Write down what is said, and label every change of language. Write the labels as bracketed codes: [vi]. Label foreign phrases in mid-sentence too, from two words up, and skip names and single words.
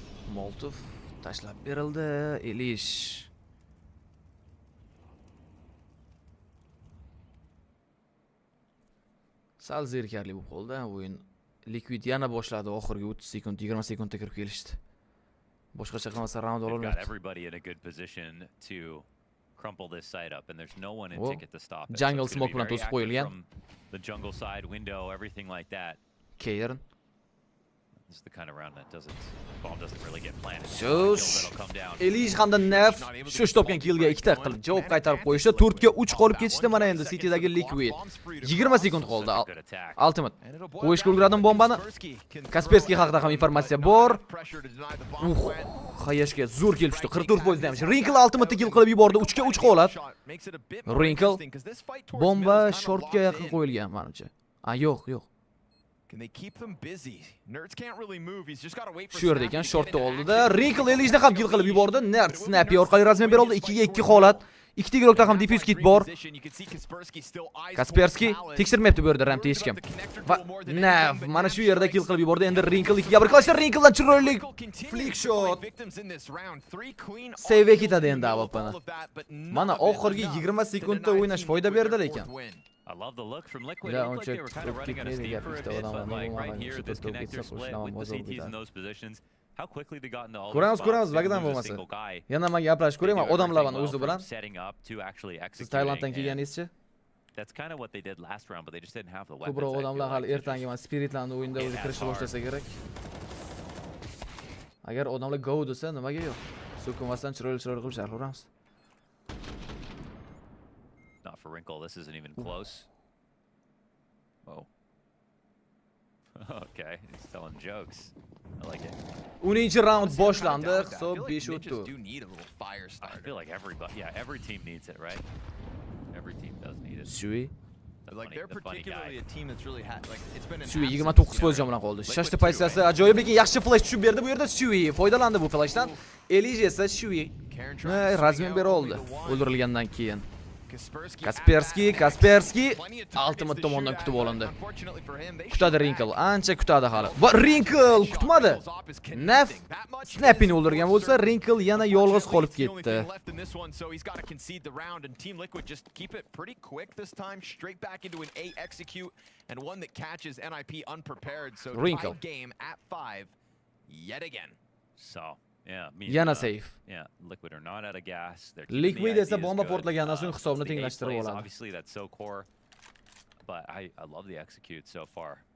[uz] Molotov tashlab berildi. Elish. Sal zerikarli bo'lib qoldi o'yin. Liquid yana boshladi oxirgi 30 sekund, 20 sekundda kirib kelishdi. Boshqacha qilmasa round [en] They've got [uz] ololmaydi. [en] everybody in a good position to crumple this site up, and there's no one in Oh. ticket to stop it. [uz] Jungle [en] it's gonna [uz] smoke [en] be [uz] bilan [en] very [uz] to'sib [en] active [uz] qo'yilgan. [en] from the jungle side, window, everything like that. Kern. This is the kind of round that bomb doesn't really get planted. Shush. That'll come down. [uz] Elish hamda Nef shush topgan killga ikkita qilib javob qaytarib qo'yishdi. 4 ga 3 qolib ketishdi mana endi City'dagi Liquid. 20 sekund qoldi. Ultimate. Qo'yishga ulgurdim bombani. Kaspersky haqida ham informatsiya bor. Xayashga zo'r kelibdi. 44% damage. Wrinkle ultimate kill qilib yubordi. 3 ga 3 holat. Wrinkle bomba shortga yaqin qo'yilgan menimcha. Yo'q, yo'q. [en] Can they keep them busy? Nerds can't really move. He's just got to wait for [uz] Shu yerda ekan shortda oldida. Wrinkle Elishni ham kill qilib yubordi. Nerd Snappy orqali razmen bera oldi. 2 ga 2 holat. Ikkita guruhda ham [en] defuse kit [uz] bor. Kaspersky tekshirmayapti bu yerda ramda hech kim. Va mana shu yerda kill qilib yubordi. Endi Wrinkle 2 ga 1 qilishdi. Wrinkledan chiroyli [en] flick shot. [uz] Save ketadi endi AWPni. Mana oxirgi 20 sekundda o'ynash foyda berdi lekin. [en] I love the look from Liquid. It looked like they were kind of running out of steam for a bit, but like right here, this connector split with the CTs in those positions, how quickly they got into all those spots, [uz] Ko'ramiz, [en] they [uz] bo'lmasa. [en] single guy. [uz] Yana men gaplashib ko'rayman odamlarni o'zi bilan. [en] Setting up to actually [uz] Siz [en] executing. [uz] Tailanddan kelganingizchi? [en] That's kind of what they did last round, but they just didn't have the weapons. [uz] Ko'proq odamlar hali ertangi mana Spiritlarni o'yinda o'zi kirishni boshlasa kerak. Agar odamlar go desa, nimaga yo'q? So'kinmasdan chiroyli qilib sharhlaveramiz. [en] Not for Wrinkle, this isn't even close. Oh. Okay, he's telling jokes. I like it. [uz] 10 round boshlandi. Hisob 5-4. [en] I feel like every team needs it, right? Every team does need it. Shui. Like they're particularly a team that's really it's been an [uz] Shui 29% bilan qoldi. Shashti pozitsiyasi ajoyib ekan, yaxshi flash tushib berdi bu yerda Shui. Foydalandi bu flashdan. Elish esa Shui razmen bera oldi o'ldirilgandan keyin. Kaspersky ultimate tomondan kutib olindi. Kutadi Wrinkle, ancha kutadi hali. Va Wrinkle kutmadi. Naf Snappy'ni o'ldirgan bo'lsa, Wrinkle yana yolg'iz qolib ketdi. Wrinkle So yana safe. [en] Yeah, Liquid are not out of gas. [uz] Liquid esa bomba portlagandan so'ng hisobni tenglashtirib oladi. [en] Obviously that's so core. But I love the execute so far.